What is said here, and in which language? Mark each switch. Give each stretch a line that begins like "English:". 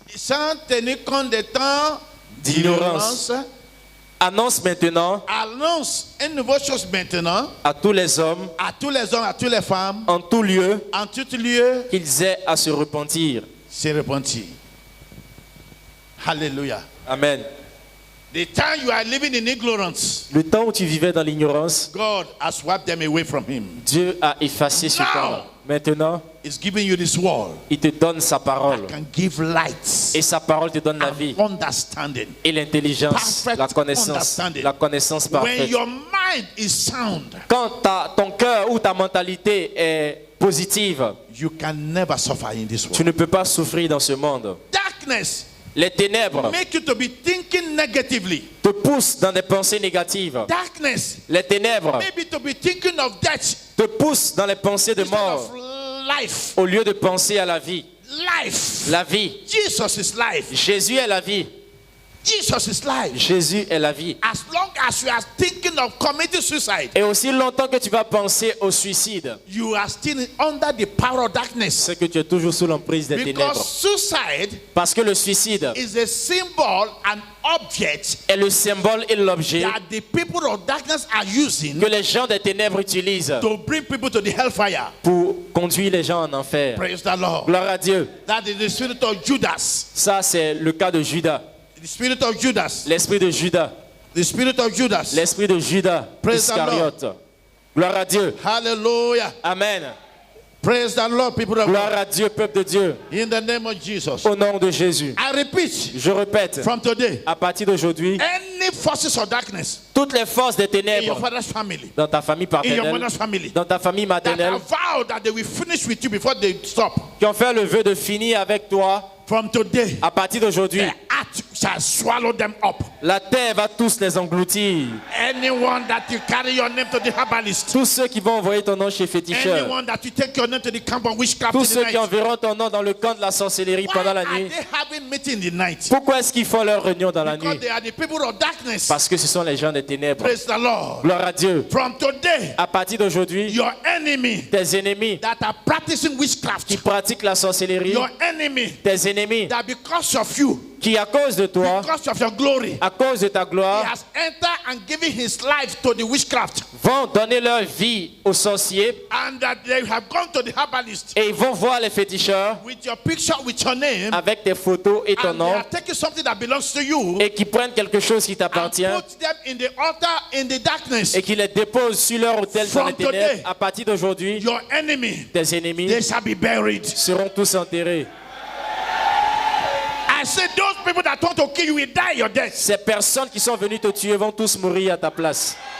French: Sans tenir compte des temps D'ignorance. annonce maintenant annonce une nouvelle chose maintenant à tous les hommes, à tous les hommes, à toutes les femmes, en tout lieu, en tout lieu, qu'ils aient à se repentir. c'est repentir. Hallelujah. Amen.
English: The time you are living in ignorance,
French: Le temps où tu vivais dans l'ignorance,
English: God has wiped them away from him.
French: Dieu a effacé ce
English: Now.
French: temps. Maintenant,
English: He's giving you this word.
French: il te donne sa parole.
English: Can give light
French: Et sa parole te donne la vie
English: and understanding.
French: et l'intelligence,
English: Perfect
French: la connaissance
English: understanding.
French: parfaite.
English: When your mind is sound,
French: Quand ton cœur ou ta mentalité est positive,
English: you can never suffer in this
French: tu
English: world.
French: ne peux pas souffrir dans ce monde.
English: Darkness
French: Les ténèbres
English: make you to be thinking negatively.
French: te poussent dans des pensées négatives.
English: Darkness
French: Les ténèbres
English: maybe to be thinking of death
French: te poussent dans les pensées de
English: instead
French: mort
English: of life.
French: au lieu de penser à la vie.
English: Life.
French: La vie.
English: Jesus is life.
French: Jésus est la vie.
English: Jesus is life.
French: Jésus est la vie.
English: As long as you are thinking of committing suicide,
French: Et aussi longtemps que tu vas penser au suicide,
English: you are still under the power of darkness.
French: c'est que tu es toujours sous l'emprise des ténèbres.
English: Because suicide
French: Parce que le suicide
English: is a symbol, an object
French: est le symbole et l'objet
English: that the people of darkness are using
French: que les gens des ténèbres utilisent
English: to bring people to the hellfire.
French: pour conduire les gens en enfer.
English: Praise the Lord.
French: Gloire à Dieu.
English: That is the spirit of Judas.
French: Ça, c'est le cas de Judas.
English: The spirit of Judas.
French: L'esprit de Judas.
English: The spirit of Judas.
French: L'esprit de Judas
English: Praise the
French: Iscariote. Gloire à Dieu. Hallelujah. Amen.
English: Praise the Lord, people of
French: Gloire
English: God.
French: à Dieu, peuple de Dieu.
English: In the name of Jesus.
French: Au nom de Jésus.
English: I repeat,
French: Je répète,
English: from today,
French: à partir d'aujourd'hui,
English: any forces of darkness
French: toutes les forces des
English: in your
French: ténèbres
English: father's family,
French: dans ta famille
English: in your
French: paternelle,
English: mother's family,
French: dans ta famille
English: that
French: maternelle,
English: have vowed that they will finish with you before they stop,
French: qui ont fait le vœu de finir avec toi,
English: from today,
French: à partir d'aujourd'hui,
English: the earth shall swallow them up.
French: la terre va tous les engloutir.
English: Anyone that you carry your name to the herbalist,
French: Tous ceux qui vont envoyer ton nom chez féticheur,
English: anyone that you take your name to the camp of witchcraft
French: tous
English: in
French: ceux
English: the
French: qui
English: night,
French: enverront ton nom dans le camp de la sorcellerie
English: why
French: pendant la
English: are
French: nuit.
English: they having meeting in the night?
French: Pourquoi est-ce qu'ils font leur réunion dans la
English: Because
French: nuit?
English: they are the people of darkness.
French: Parce que ce sont les gens des ténèbres.
English: Praise the Lord.
French: Gloire à Dieu.
English: From today,
French: À partir d'aujourd'hui,
English: your enemy
French: tes ennemis
English: that are practicing
French: qui
English: witchcraft,
French: pratiquent la sorcellerie,
English: your enemy
French: tes ennemis
English: that because of you,
French: qui à cause de toi,
English: because of your glory,
French: à cause de ta
English: he
French: gloire,
English: has entered and given his life to the witchcraft,
French: vont donner leur vie aux sorciers
English: and that they have gone to the herbalist
French: et ils vont voir les féticheurs
English: with your picture, with your name,
French: avec tes photos et ton
English: and they
French: nom
English: are taking something that belongs to you
French: et qui prennent quelque chose qui
English: and
French: t'appartient
English: put them in the altar in the darkness.
French: et qui les déposent sur leur autel dans
English: From
French: les ténèbres.
English: today,
French: À partir d'aujourd'hui,
English: Your enemy,
French: tes ennemis
English: they shall be buried.
French: seront tous enterrés.
English: I said those people that want to kill you will die your death.
French: Ces personnes qui sont venues te tuer vont tous mourir à ta place.